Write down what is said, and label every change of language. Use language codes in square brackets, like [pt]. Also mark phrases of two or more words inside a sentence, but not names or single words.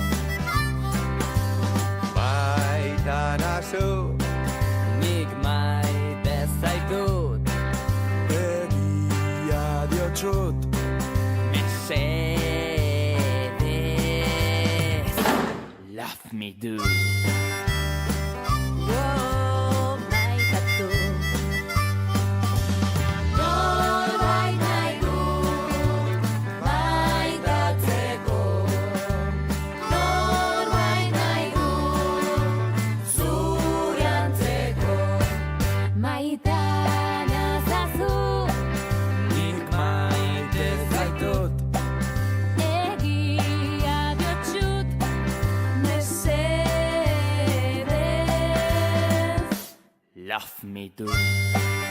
[eu] baita nazu nik maite zaitut egia diotsut mesedez [en] love me do [eu] maitatu norbait nahi du maitatzeko norbait nahi du zure antzeko maita nazazu nik maite zaitut egia diotsut mesedez [en] love me do